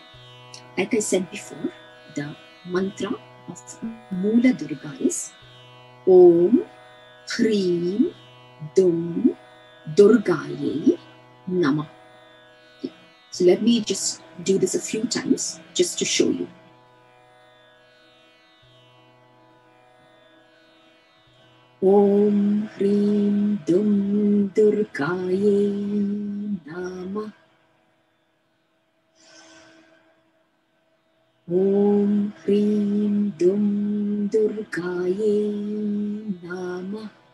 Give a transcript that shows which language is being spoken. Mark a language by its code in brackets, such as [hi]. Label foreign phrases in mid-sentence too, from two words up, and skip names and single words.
[en] Like I said before, the mantra of Moola Durga is [sa] ॐ ह्रीं दुं दुर्गायै नमः. [en] Okay. So let me just do this a few times just to show you. [sa] ॐ ह्रीं दुं दुर्गायै नमः. ॐ ह्रीं दुं दुर्गायै नमः.